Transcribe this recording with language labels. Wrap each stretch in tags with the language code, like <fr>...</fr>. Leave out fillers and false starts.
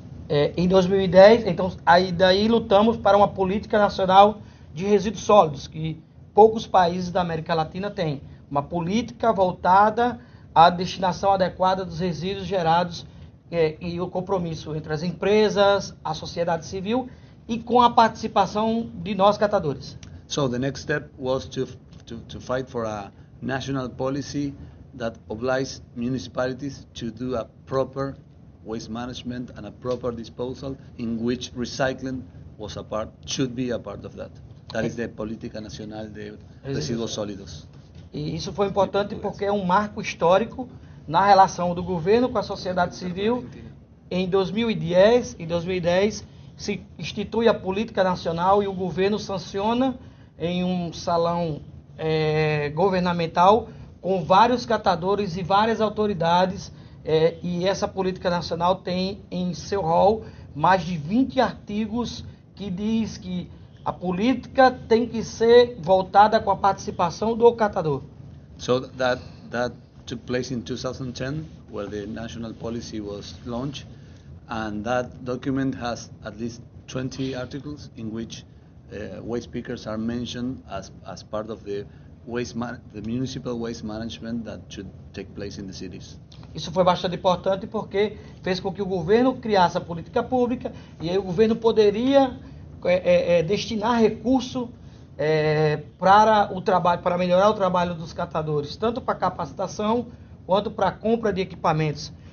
<pt>Em 2010, então, daí lutamos para uma política nacional de resíduos sólidos, que poucos países da América Latina têm. Uma política voltada à destinação adequada dos resíduos gerados e o compromisso entre as empresas, a sociedade civil e com a participação de nós catadores.</pt> <en>So the next step was to fight for a national policy that obliges municipalities to do a proper waste management and a proper disposal, in which recycling should be a part of that. That is the Política Nacional de Resíduos Sólidos.</en> <pt>E isso foi importante porque é um marco histórico na relação do governo com a sociedade civil. Em 2010 se institui a política nacional e o governo sanciona em um salão governamental com vários catadores e várias autoridades, e essa política nacional tem em seu rol mais de 20 artigos que diz que a política tem que ser voltada com a participação do catador.</pt> <en>So that took place in 2010, where the national policy was launched, and that document has at least 20 articles in which waste pickers are mentioned as part of the municipal waste management that should take place in the cities.</en> <pt>Isso foi bastante importante porque fez com que o governo criasse a política pública e aí o governo poderia destinar recurso para o trabalho, para melhorar o trabalho dos catadores, tanto para capacitação quanto para a compra de equipamentos.</pt>